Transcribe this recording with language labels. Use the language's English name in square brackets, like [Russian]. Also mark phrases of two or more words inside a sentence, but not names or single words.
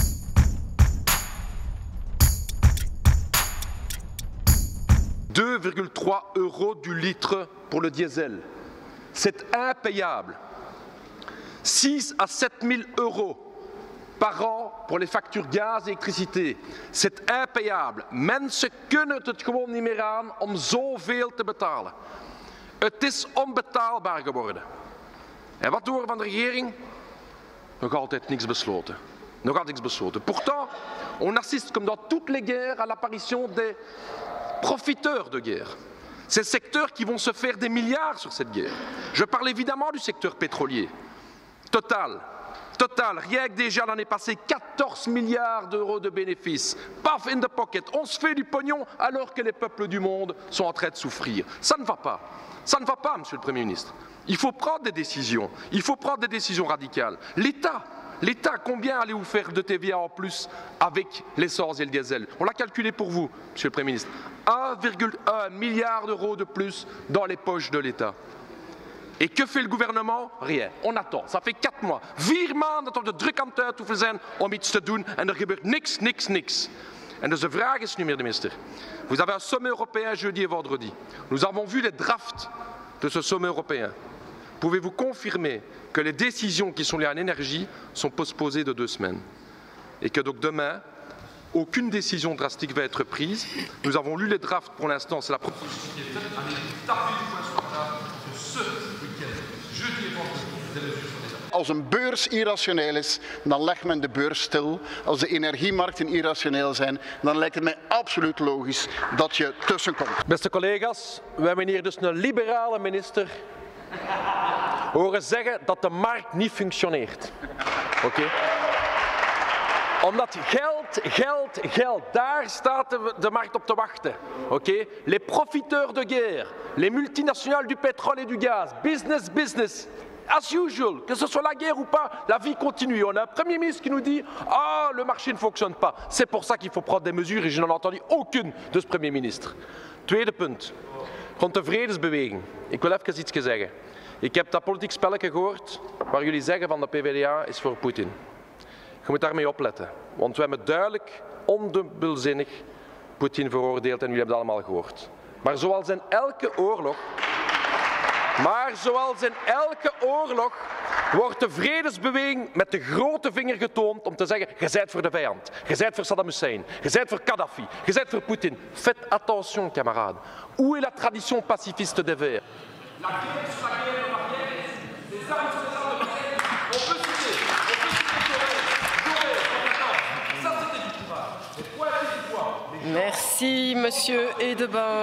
[French] €2,3 du litre pour le diesel. C'est impayable. 6 à 7 000 € par an pour les factures gaz et électricité. C'est impayable. [Dutch] Mensen kunnen het gewoon niet meer aan om zoveel te betalen. Het is onbetaalbaar geworden. En wat doen we van de regering? Nog altijd niks besloten. Nog altijd niks besloten. [French] Pourtant, on assiste comme dans toutes les guerres à l'apparition des profiteurs de guerre. Ces secteurs qui vont se faire des milliards sur cette guerre. Je parle évidemment du secteur pétrolier. Total, rien que déjà l'année passée, 14 milliards d'euros de bénéfices. Paf, [English] in the pocket. [French] On se fait du pognon alors que les peuples du monde sont en train de souffrir. Ça ne va pas. Ça ne va pas, Monsieur le Premier ministre. Il faut prendre des décisions. Il faut prendre des décisions radicales. L'État, combien allez-vous faire de TVA en plus avec l'essence et le diesel? On l'a calculé pour vous, Monsieur le Premier ministre. 1,1 milliard d'euros de plus dans les poches de l'État. Et que fait le gouvernement? Rien. On attend. Ça fait 4 mois. [Dutch] 4 maanden tot de druk aan het uitoefenen zijn om iets te doen en er gebeurt niks. En dus de vraag is nu, meneer de minister. [French] Vous avez un sommet européen jeudi et vendredi. Nous avons vu les drafts de ce sommet européen. Pouvez-vous confirmer que les décisions qui sont liées à l'énergie sont postposées de 2 semaines? Et que donc demain, aucune décision drastique va être prise. Nous avons lu les drafts pour l'instant, c'est la proposition qui est faite. Allez taper du poing sur la table que ce week-end, jeudi et vendredi, des mesures sur les [Dutch] Als een beurs irrationeel is, dan legt men de beurs stil. Als de energiemarkten irrationeel zijn, dan lijkt het mij absoluut logisch dat je tussenkomt. Beste collega's, we hebben hier dus een liberale minister horen zeggen dat de markt niet functioneert. Oké? Omdat geld, daar staat de markt op te wachten. Oké? [French] Les profiteurs de guerre, les multinationales du pétrole et du gaz, [English] business. As usual, [French] que ce soit la guerre ou pas, la vie continue. On a un Premier ministre qui nous dit « Ah, le marché ne fonctionne pas ». C'est pour ça qu'il faut prendre des mesures et je n'en ai entendu aucune de ce Premier ministre. [Dutch] Tweede punt, rond de vredesbeweging. Ik wil even iets zeggen. Ik heb dat politiek spelletje gehoord waar jullie zeggen van de PvdA is voor Poetin. Je moet daarmee opletten, want we hebben duidelijk, ondubbelzinnig Poetin veroordeeld en jullie hebben dat allemaal gehoord. Maar zoals in elke oorlog wordt de vredesbeweging met de grote vinger getoond om te zeggen, je zijt voor de vijand, je zijt voor Saddam Hussein, je zijt voor Kadhafi, je zijt voor Poetin. [French] Faites attention, camarades. Où est la tradition pacifiste des Verts? La guerre sur la guerre, les armes sur les armes de guerre, on peut citer ça c'était du courage. Mais quoi est-il du poids? Merci, Monsieur Edebin.